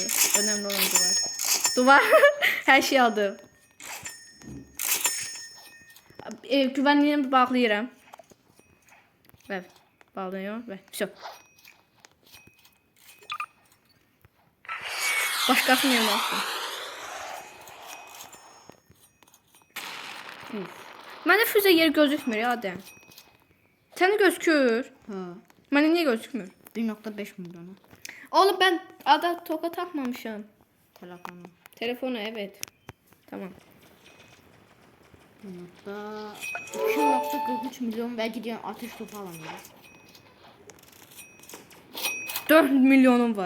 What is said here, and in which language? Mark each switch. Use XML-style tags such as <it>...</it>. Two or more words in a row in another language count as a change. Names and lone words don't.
<tr>Önemli olan duvar. Duvar. Her şey aldım. Güvenliğini bağlayıram. Evet. Bağlanıyor ve все. Başkasının yerine attım.</tr> <az>Məndə füzə yer gözükmür ya Adəm. Səni gözükür. Ha. Mənə niyə gözükmür?</az> <tr>1.5 milyonu. Oğlum ben ada toka takmamışım. Telefonu. Telefonu evet. Tamam. 2.43 milyon ve gidiyorum ateş topu alamıyorum. 4 milyonum var.</tr>